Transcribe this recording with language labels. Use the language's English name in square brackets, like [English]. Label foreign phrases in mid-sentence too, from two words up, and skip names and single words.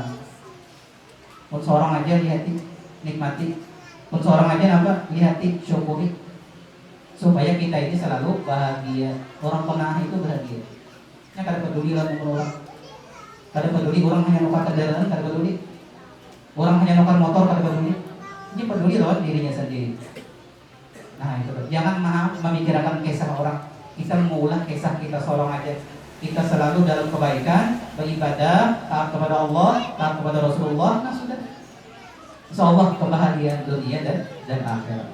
[Banjar] Pun seorang aja lihati, nikmati. Pun seorang aja apa? Lihati, syukuri. [Indonesian] Supaya kita ini selalu bahagia. [Banjar] Orang qanaah itu bahagia. Ya kada peduli lah dengan orang. Kada peduli orang hanya nukar kendaraan, kada peduli. Orang hanya nukar motor, kada peduli. Ini peduli lawan dirinya sendiri. Nah itu. [Indonesian] Jangan memikirkan kisah orang. Kita mengulang kisah kita seorang aja. Kita selalu dalam kebaikan, beribadah, taat kepada Allah, taat kepada Rasulullah. Nah sudah. Insyaallah kebahagiaan dunia dan akhirat.